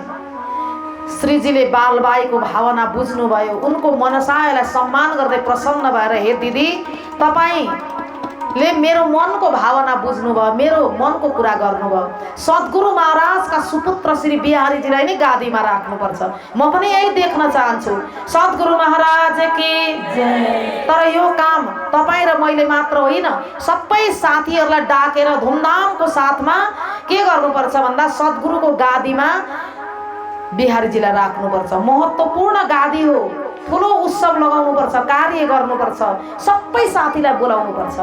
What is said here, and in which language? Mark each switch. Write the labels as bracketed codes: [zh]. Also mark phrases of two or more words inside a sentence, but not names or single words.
[ne] श्रीजीले बालबाईको भावना बुझ्नुभयो, उनको मनसायलाई सम्मान गर्दै प्रसन्न भएर, हे दिदी, तपाईँले मेरो मनको भावना बुझ्नुभयो, मेरो मनको कुरा गर्नुभयो। सद्गुरु महाराजका सुपुत्र श्री बिहारीजीलाई नै गादीमा राख्नुपर्छ। म पनि यही देख्न चाहन्छु। [hi] सद्गुरु महाराज की जय। [ne] तर यो काम तपाईँ र मैले मात्र होइन, सबै साथीहरूलाई डाकेर धुमधामको साथमा के गर्नुपर्छ भन्दा सद्गुरुको गादीमा बिहारीजीलाई राख्नुपर्छ। महत्त्वपूर्ण गादी हो, ठुलो उत्सव लगाउनुपर्छ, कार्य गर्नुपर्छ, सबै साथीलाई बोलाउनुपर्छ।